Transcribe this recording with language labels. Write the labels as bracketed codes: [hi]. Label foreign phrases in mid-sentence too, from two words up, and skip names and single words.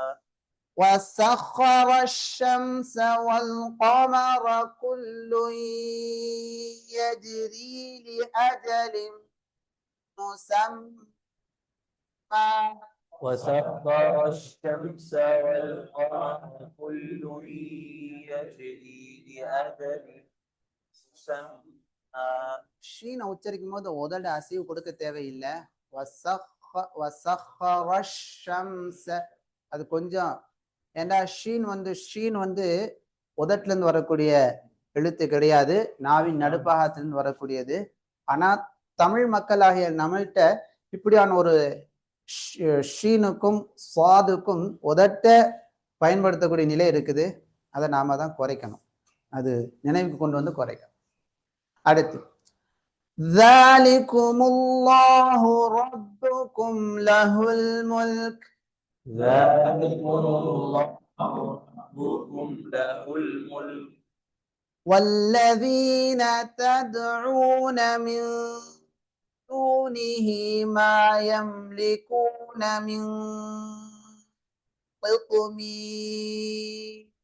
[ar] وسخر الشمس والقمر كل يجري لأجل مسمى. وسخر الشمس والقمر كل يجري لأجل مسمى. [ta] ஷீனை உச்சரிக்கும் போது உதட அசைவு கொடுக்க தேவையில்லை. அது கொஞ்சம், ஏன்னா ஷீன் வந்து உதட்டுல இருந்து வரக்கூடிய எழுத்து கிடையாது, நாவின் நடுப்பாகத்திலிருந்து வரக்கூடியது. ஆனா தமிழ் மக்களாகிய நம்மள்கிட்ட இப்படியான ஒரு ஷீனுக்கும் சுவாதுக்கும் உதட்ட பயன்படுத்தக்கூடிய நிலை இருக்குது. அதை நாம தான் குறைக்கணும். அது நினைவுக்கு கொண்டு வந்து குறைக்கணும். [ar] அடுத்து ذَلِكُمُ اللَّهُ رَبُّكُمْ لَهُ الْمُلْكُ ذلكم الله ربكم له الملك وَالَّذِينَ تَدْعُونَ مِن دُونِهِ مَا يَمْلِكُونَ مِن قِطْمِيرٍ